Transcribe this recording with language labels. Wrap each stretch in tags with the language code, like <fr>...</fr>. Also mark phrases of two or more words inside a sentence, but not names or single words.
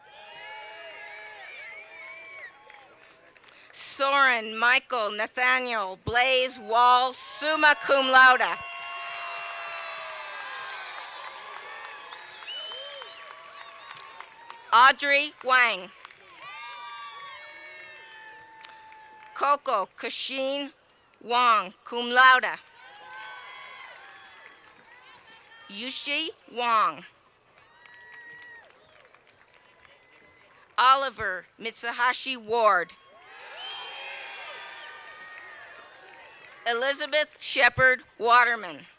<en>Soren Michael Nathaniel Blaze Walls,</en> <la>summa cum laude.</la> <en>Audrey Wang. Coco Kashin Wang,</en> <la>cum laude.</la> <en>Yushi Wang. Oliver Mitsuhashi Ward. Elizabeth Shepard Waterman.</en>